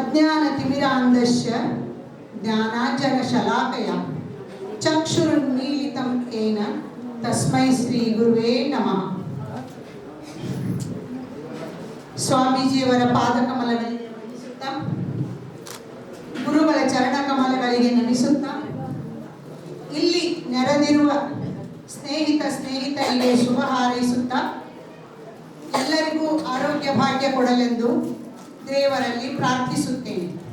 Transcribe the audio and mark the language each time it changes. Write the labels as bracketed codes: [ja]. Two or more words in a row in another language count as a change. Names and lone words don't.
[sa] ಅಜ್ಞಾನತಿಮಿರಾಂಧಸ್ಯ ಜ್ಞಾನಾಂಜನಶಲಾಕಯ ಚಕ್ಷುರುನ್ಮೀಲಿತಂ ಯೇನ ತಸ್ಮೈ ಶ್ರೀ ಗುರುವೇ ನಮಃ. [kn] ಸ್ವಾಮೀಜಿಯವರ ಪಾದಕಮಲಗಳಿಗೆ ವಂದಿಸುತ್ತಾ, ಗುರುಗಳ ಚರಣಕಮಲಗಳಿಗೆ ನಮಿಸುತ್ತಾ, ಇಲ್ಲಿ ನೆರೆದಿರುವ ಸ್ನೇಹಿತರಿಗೆ ಶುಭ ಹಾರೈಸುತ್ತಾ, ಎಲ್ಲರಿಗೂ ಆರೋಗ್ಯ ಭಾಗ್ಯ ಕೊಡಲೆಂದು ದೇವರಲ್ಲಿ ಪ್ರಾರ್ಥಿಸುತ್ತೇನೆ.